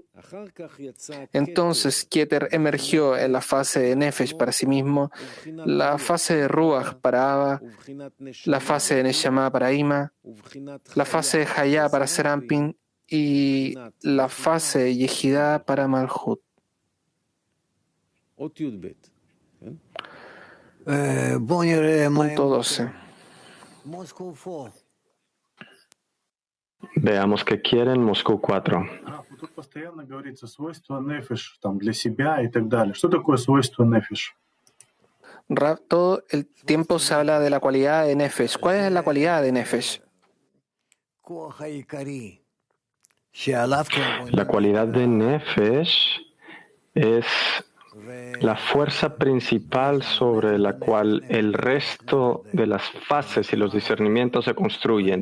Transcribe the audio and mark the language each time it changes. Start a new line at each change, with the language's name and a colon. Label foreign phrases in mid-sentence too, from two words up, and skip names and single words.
Spanish: Entonces Keter emergió en la fase de Nefesh para sí mismo, la fase de Ruach para Abba, la fase de Neshama para Ima, la fase de Hayá para Serampin y la fase de Yehidá para Malhut. Punto 12. Veamos qué quieren Moscú 4.
Russian: Тут постоянно говорится свойство нефиш, там, для себя и так далее. Что такое свойство нефиш?
Spanish: Rab, todo el tiempo se habla de la cualidad de Nefesh. ¿Cuál es la cualidad de Nefesh? La cualidad de Nefesh es la fuerza principal sobre la cual el resto de las fases y los discernimientos se construyen.